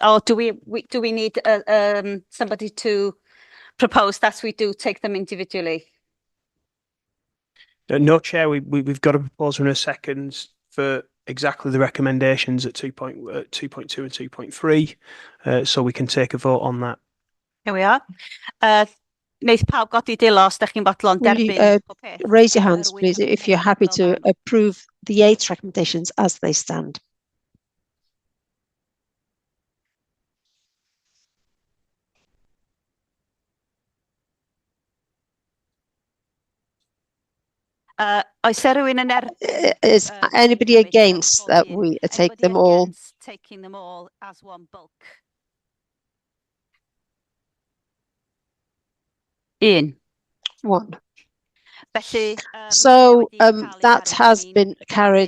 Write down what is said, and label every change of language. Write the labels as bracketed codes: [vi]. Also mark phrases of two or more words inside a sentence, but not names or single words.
[en] Or do we need somebody to propose that we do take them individually? No, Chair, we've got a proposal in a second for exactly the recommendations at 2.2 and 2.3, so we can take a vote on that. Here we are. [cy] Wneith pawb godi dilo os dach chi'n bodlon derbyn pob peth. [en] Raise your hands, please, if you're happy to approve the 8 recommendations as they stand. [cy] Oes rhywun yn [en] Is anybody against that we take them all? Taking them all as one bulk. One. [cy] Felly, [en] so that has been carried.